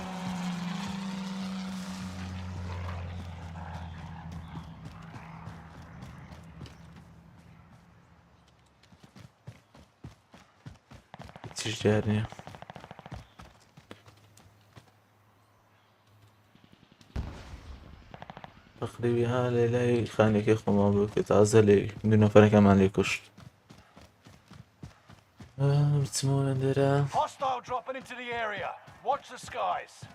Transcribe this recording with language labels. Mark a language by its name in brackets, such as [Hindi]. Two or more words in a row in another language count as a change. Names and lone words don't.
[Central Kurdish] هیچیش دیار نییە تقریبی ها لێ لای خانێکی خۆمان بوو کە تازە لێ دوو نەفەرەکەمان لێ کوشت بچمەوە لەندێرە [English] Hostile dropping into the area. Watch the skies.